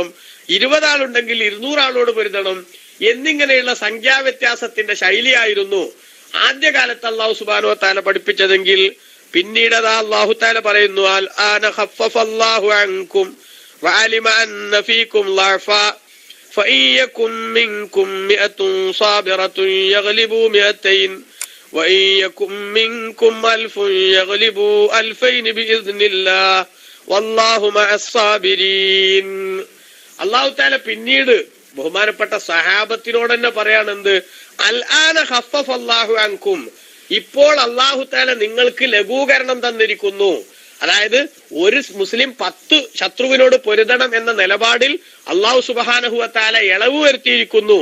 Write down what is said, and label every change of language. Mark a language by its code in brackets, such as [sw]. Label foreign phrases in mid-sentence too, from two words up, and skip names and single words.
[ml] 20 ആളുണ്ടെങ്കിൽ 200 ആളോട് പൊരുതണം എന്നിങ്ങനെയുള്ള സംഖ്യാവ്യത്യാസത്തിന്റെ ശൈലിയായിരുന്നു ആദ്യകാലത്ത് അല്ലാഹു സുബ്ഹാനഹു വ തആല പഠിപ്പിച്ചതെങ്കിൽ പിന്നീട് അല്ലാഹു തആല പറയുന്നു, [ar] الآن خفف الله عنكم وعلم أن فيكم ضعفا فإن يكن منكم 100 صابرة يغلبوا 200 وإن يكن منكم 1000 يغلبوا 2000 بإذن الله والله مع الصابرين. الله تعالى [ml] പിന്നീട് ബഹുമാനപ്പെട്ട സഹാബത്തിനോട് തന്നെ പറയാണെന്ത്? [ar] الآن خفف الله عنكم, [ml] ഇപ്പോൾ [ar] الله تعالى [ml] നിങ്ങൾക്ക് ലഘൂകരണം തന്നിരിക്കുന്നു. അതായത് ഒരു മുസ്ലിം 10 ശത്രുവിനോട് പൊരുതണം എന്ന നിലപാടിൽ [ar] الله سبحانه وتعالى [ml] ഇളവ് വരുത്തിയിരിക്കുന്നു.